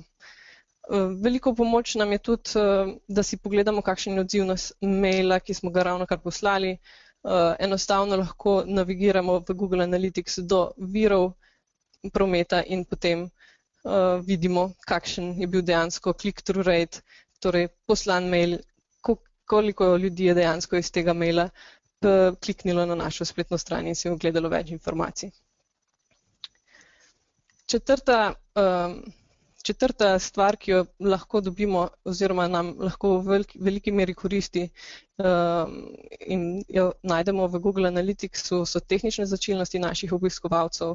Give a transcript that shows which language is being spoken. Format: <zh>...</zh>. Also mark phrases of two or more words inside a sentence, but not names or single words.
<sl>Veliko pomoč nam je tudi, da si pogledamo, kakšen je odziv na maila, ki smo ga ravnokar poslali. Enostavno lahko navigiramo v Google Analytics do virov prometa in potem vidimo, kakšen je bil dejansko</sl> <en>click-through rate,</en> <sl>torej poslan mail, koliko ljudi je dejansko iz tega maila kliknilo na našo spletno stran in si ogledalo več informacij. Četrta stvar, ki jo lahko dobimo oziroma nam lahko v veliki meri koristi in jo najdemo v Google Analyticsu, so tehnične značilnosti naših obiskovalcev.</sl>